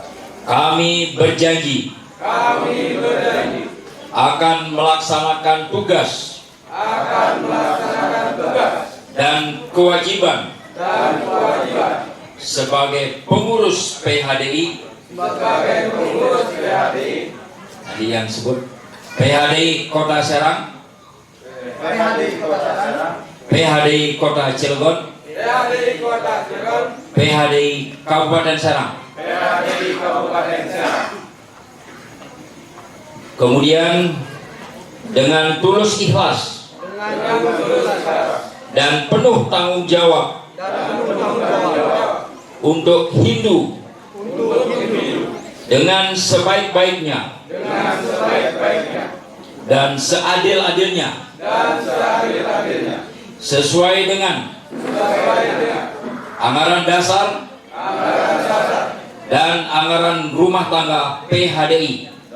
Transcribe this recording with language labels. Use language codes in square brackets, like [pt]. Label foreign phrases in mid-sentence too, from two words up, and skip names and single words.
[id] Kami berjanji akan melaksanakan tugas dan kewajiban sebagai pengurus PHDI. Tadi yang sebut PHDI Kota Serang, PHDI Kota Cilegon, PHDI Kabupaten Serang. Kemudian dengan tulus ikhlas dan penuh tanggung jawab untuk Hindu dengan sebaik-baiknya dan seadil-adilnya sesuai dengan anggaran dasar dan anggaran rumah tangga PHDI.